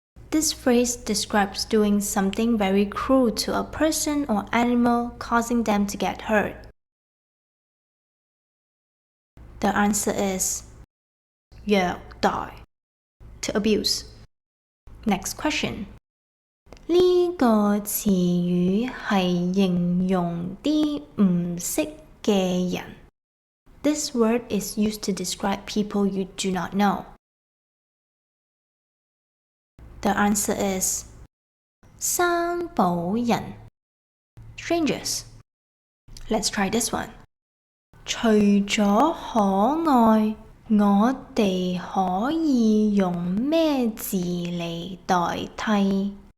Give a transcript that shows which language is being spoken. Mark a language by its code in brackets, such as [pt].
[en] This phrase describes doing something very cruel to a person or animal, causing them to get hurt. The answer is 虐待 to abuse. Next question. [zh] 呢個詞語係形容啲唔識嘅人。 [en] This word is used to describe people you do not know. The answer is 生保人 strangers. Let's try this one. [zh] 除咗可愛，我哋可以用咩字嚟代替？